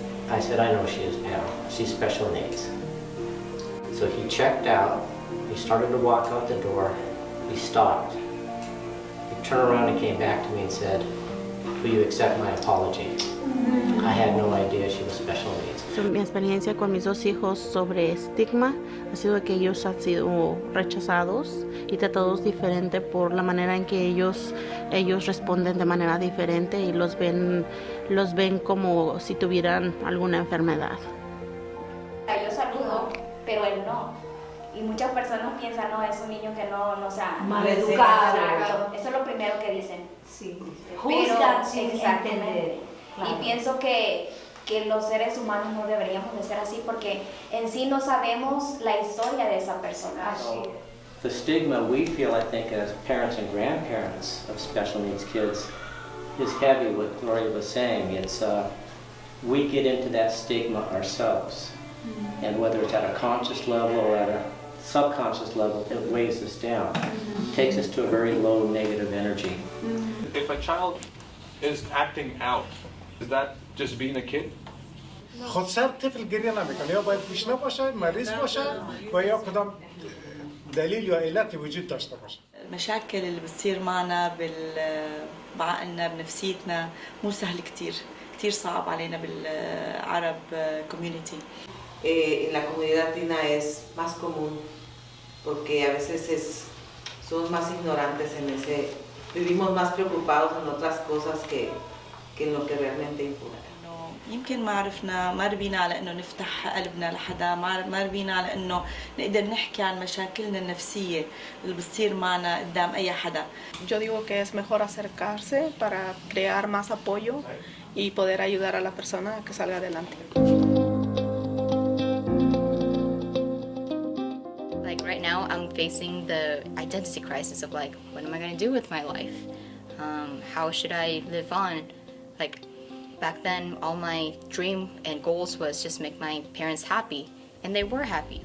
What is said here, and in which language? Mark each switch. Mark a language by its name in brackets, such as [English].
[English] I said, I know she is, pal. She's special needs. So he checked out. He started to walk out the door. He stopped. He turned around and came back to me and said, will you accept my apology? I had no idea she was special needs. [Spanish] Mi experiencia con mis dos hijos sobre estigma ha sido que ellos han sido rechazados y tratados diferente por la manera en que ellos responden de manera diferente y los ven como si tuvieran alguna enfermedad. Yo saludo, pero él no. Y muchas personas piensan, no, es un niño que no sea maleducado. Exacto. Eso es lo primero que dicen. Sí. Juzgan sin entender. Claro. Y pienso que los seres humanos no deberíamos de ser así porque en sí no sabemos la historia de esa persona. [English] So, the stigma we feel, I think, as parents and grandparents of special needs kids is heavy, what Gloria was saying. It's, we get into that stigma ourselves. And whether it's at a conscious level or at a subconscious level, it weighs us down, takes us to a very low negative energy. If a child is acting out, is that just being a kid? [Persian] خودسر طفل گریه نمیکنه یا باید گوش نباشه مریض باشه و یا کدام دلیل یا علتی وجود داشته باشه. [Arabic] المشاكل اللي بتصير معنا بعقلنا بنفسيتنا مو سهل كتير صعب علينا بالعرب community. [Spanish] En la comunidad latina es más común porque a veces somos más ignorantes en ese, vivimos más preocupados en otras cosas que en lo que realmente importa. [Arabic] يمكن ما ربينا على انه نفتح قلبنا لحدا، ما ربينا على انه نقدر نحكي عن مشاكلنا النفسيه اللي بتصير معنا قدام اي حدا. [Spanish] Yo digo que es mejor acercarse para crear más apoyo y poder ayudar a la persona a que salga adelante. [English] Like right now I'm facing the identity crisis of like, what am I going to do with my life? How should I live on? Like back then, all my dream and goals was just make my parents happy, and they were happy.